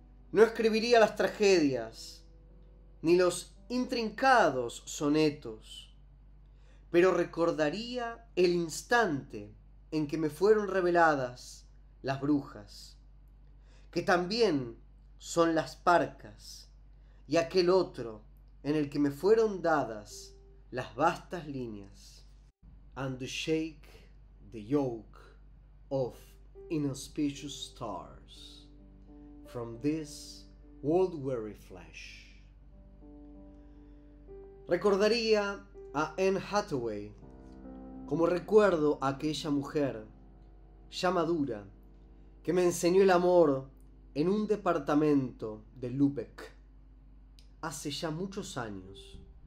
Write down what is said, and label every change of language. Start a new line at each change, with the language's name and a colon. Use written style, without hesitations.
Spanish: No escribiría las tragedias, ni los intrincados sonetos, pero recordaría el instante en que me fueron reveladas las brujas, que también son las parcas, y aquel otro en el que me fueron dadas las vastas líneas.
English: And to shake the yoke of inauspicious stars from this world-weary flesh.
Spanish: Recordaría a Anne Hathaway como recuerdo a aquella mujer ya madura que me enseñó el amor en un departamento de Lübeck hace ya muchos años.